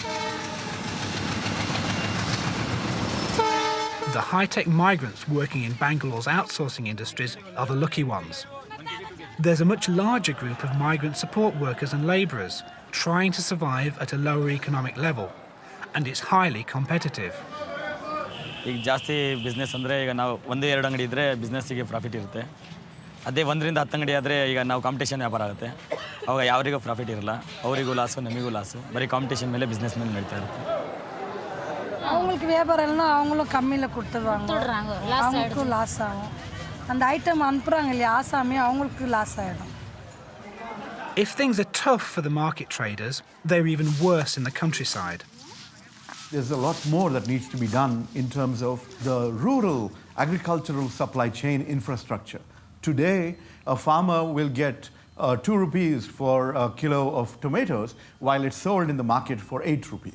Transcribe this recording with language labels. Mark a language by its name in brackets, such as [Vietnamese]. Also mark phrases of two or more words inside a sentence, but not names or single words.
[English] The high-tech migrants working in Bangalore's outsourcing industries are the lucky ones. There's a much larger group of migrant support workers and labourers trying to survive at a lower economic level, and it's highly competitive. [Kannada] ಈಗ ಜಾಸ್ತಿ ಬಿಸ್ನೆಸ್ ಅಂದರೆ ಈಗ ನಾವು 1-2 ಅಂಗಡಿ ಇದ್ದರೆ ಬಿಸ್ನೆಸ್ಸಿಗೆ ಪ್ರಾಫಿಟ್ ಇರುತ್ತೆ. ಅದೇ 1ರಿಂದ 10 ಅಂಗಡಿ ಆದರೆ ಈಗ ನಾವು ಕಾಂಪಿಟೇಷನ್ ವ್ಯಾಪಾರ ಆಗುತ್ತೆ. ಅವಾಗ ಯಾರಿಗೂ ಪ್ರಾಫಿಟ್ ಇರಲ್ಲ, ಅವರಿಗೂ ಲಾಸು, ನಮಗೂ ಲಾಸು. ಬರೀ ಕಾಂಪಿಟೇಷನ್ ಮೇಲೆ ಬಿಸ್ನೆಸ್ ಮೇಲೆ ನಡೀತಾ ಇರುತ್ತೆ. [Tamil] அவங்களுக்கு வியாபாரம் இல்லைன்னா அவங்களும் கம்மியில் கொடுத்துருவாங்க, அவங்களுக்கும் லாஸ் ஆகும். அந்த ஐட்டம் அனுப்புகிறாங்க இல்லையா ஆசாமி, அவங்களுக்கு லாஸ் ஆகிடும். [English] If things are tough for the market traders, they're even worse in the countryside. There's a lot more that needs to be done in terms of the rural agricultural supply chain infrastructure. Today, a farmer will get 2 rupees for a kilo of tomatoes while it's sold in the market for 8 rupees.